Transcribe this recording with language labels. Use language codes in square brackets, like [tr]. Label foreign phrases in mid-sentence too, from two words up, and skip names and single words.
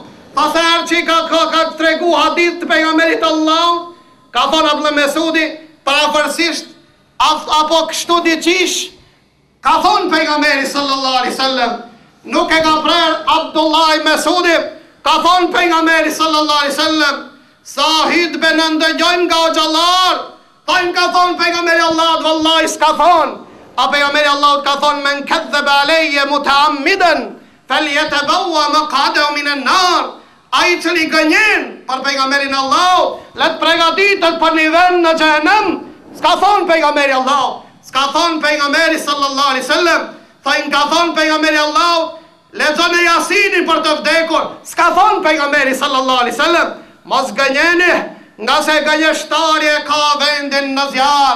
[sq] Pasherë që ka tregu hadith të pejgamberit Allahut, ka thonë Abdullah ibn Mesudi, parafërsisht apo kështu diqish, ka thonë pejgamberi [ar] صلى الله عليه وسلم, [sq] nuk e ka prerë Abdullah ibn Mesudi, ka thonë pejgamberi [ar] صلى الله عليه وسلم, [sq] sa hutbe në ndëgjojmë nga xhallar, thonë ka thonë pejgamberi Allahut, vallahi s'ka thonë. A pejgamberi Allahut ka thonë, [ar] من كذب علي متعمدا فليتبوأ مقعده من النار. [sq] Ai cili gënjen për pejgamberin Allahut, le të përgatitet për një vend në xhenem. S'ka thonë pejgamberi Allahut, s'ka thonë pejgamberi [ar] صلى الله عليه وسلم, [sq] thonë ka thonë pejgamberi Allahut, lexoni Jasinin për të vdekur. S'ka thonë pejgamberi [ar] صلى الله عليه وسلم, [sq] mos gënjeni, nga se gënjeshtari ka vendin në zjarr.